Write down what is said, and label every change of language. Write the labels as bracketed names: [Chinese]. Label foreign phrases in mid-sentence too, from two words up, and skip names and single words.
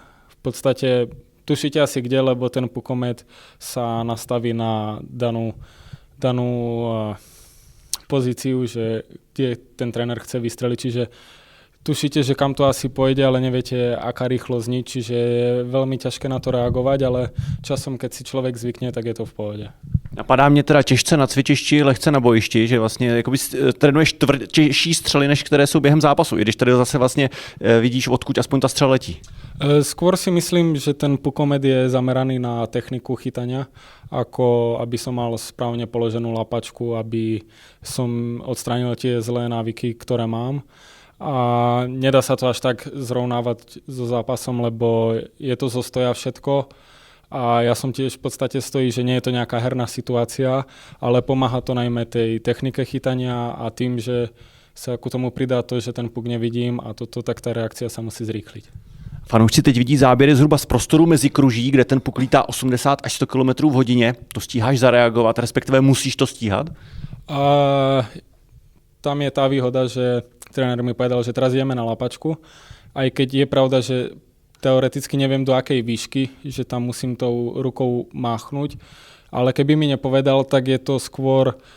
[Slovak] V podstate tušíte asi kde, lebo ten pukomet sa nastaví na danú pozíciu, že kde ten tréner chce vystreliť, čiže tušíte, že kam to asi pôjde, ale neviete, aká rýchlosť nič, čiže je veľmi ťažké na to reagovať, ale časom, keď si človek zvykne, tak je to v pohode. [Czech] Napadá mě teda těžce na cvičišti, lehce na bojišti, že vlastně jakoby trénuješ těžší střely, než které jsou během zápasu, i když tady zase vlastně vidíš, odkud aspoň ta střela letí. [Slovak] Skôr si myslím, že ten pukomet je zameraný na techniku chytania, ako aby som mal správne položenú lapačku, aby som odstránil tie zlé návyky, ktoré mám. A nedá sa to až tak zrovnávať so zápasom, lebo je to zo stoja všetko. A ja som tiež v podstate stojí, že nie je to nejaká herná situácia, ale pomáha to najmä tej technike chytania a tým, že sa ku tomu pridá to, že ten puk nevidím a toto, tak tá reakcia sa musí zrýchliť. [Czech] Fanoušci teď vidí záběry zhruba z prostoru mezi kruží, kde ten puk lítá 80 až 100 km v hodině. To stíháš zareagovat, respektive musíš to stíhat? [Slovak] Tam je tá výhoda, že tréner mi povedal, že teraz ideme na lapačku, aj keď je pravda, že teoreticky neviem do akej výšky, že tam musím tou rukou máchnuť, ale keby mi nepovedal, tak je to skôr